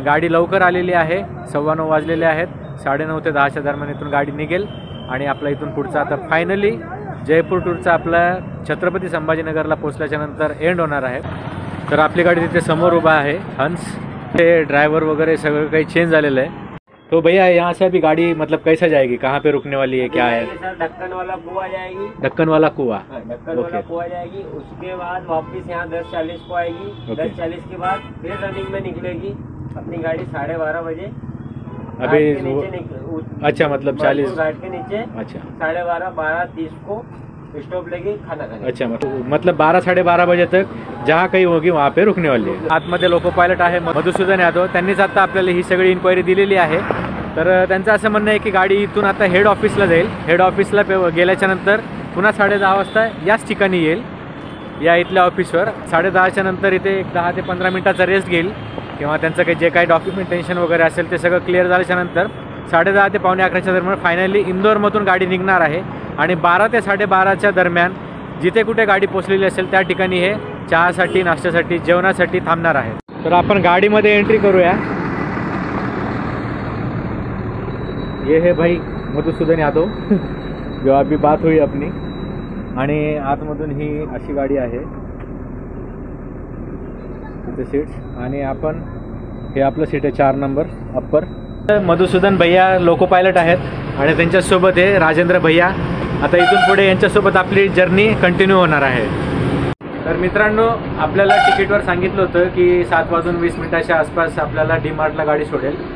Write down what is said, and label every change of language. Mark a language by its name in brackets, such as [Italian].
[Marathi] पण गाडी लवकर आलेली आहे। 9:15 वाजलेले आहेत। 9:30 ते 10च्या दरम्यान इथून गाडी निघेल आणि आपला इथून पुढचा आता फायनली जयपूर टूरचा आपला छत्रपती संभाजीनगरला पोहोचल्याच्या नंतर एंड होणार आहे। तर आपली गाडी तिथे समोर उभा आहे हंस। ते ड्राइवर वगैरह सगळं काही चेंज झालेलं है। [Hindi] तो भैया यहाँ से अभी गाड़ी मतलब कैसा जाएगी, कहाँ पे रुकने वाली है, क्या है? ढक्कन वाला कुआ जाएगी। ढक्कन वाला कुआ? ढक्कन वाला कुआ जाएगी। उसके बाद वापस यहाँ 10:40 को आएगी। 10:40 के बाद फिर रनिंग में निकलेगी अपनी गाड़ी 12:30 बजे। अभी अच्छा मतलब 40 घाट के नीचे। अच्छा 12:30 12:30 को स्टॉप लेगी खाना खाने। अच्छा मतलब 12 12:30 बजे तक जहाँ कहीं होगी वहाँ पे रुकने वाली आहे। [Marathi] आतमध्ये लोको पायलट आहे मधुसूदन यादव। त्यांनीच आता आपल्याला ही सगळी इन्क्वायरी दिलेली आहे। तर त्यांचं असं म्हणणं आहे की गाडी इथून आता हेड ऑफिसला जाईल। हेड ऑफिसला गेल्याच्या नंतर पुन्हा 10:30 वाजता याच ठिकाणी येईल, या इथल्या ऑफिसवर। 10:30च्या नंतर इथे एक 10 ते 15 मिनिटाचा रेस्ट घेईल किंवा त्यांचं काही जे काही डॉक्युमेंटेशन वगैरे असेल ते सगळं क्लिअर झाल्याच्या नंतर 10:30 ते 11:45च्या दरम्यान फायनली इंदोरमधून गाडी निघणार आहे आणि 12 ते 12:30च्या दरम्यान जिथे कुठे गाडी पोहोचलेली असेल त्या ठिकाणी हे चहासाठी, नाश्त्यासाठी, जेवणासाठी थांबणार आहे। तर आपण गाडीमध्ये एंट्री करूया। [Hindi] ये है भाई मधुसूदन यादव जो अभी बात हुई अपनी। [Marathi] आणि आतमधून ही अशी गाडी आहे, तिथे सीट्स आणि आपण हे आपलं सीट आहे 4 नंबर अप्पर। मधुसूदन भैया लोको पायलट आहेत आणि त्यांच्यासोबत आहे राजेंद्र भैया। आता इथून पुढे यांच्यासोबत आपली जर्नी कंटिन्यू होणार आहे। तर मित्रांनो, आपल्याला तिकीटवर सांगितलं होतं की 7:20 आसपास आपल्याला डीमार्टला गाडी सोडेल।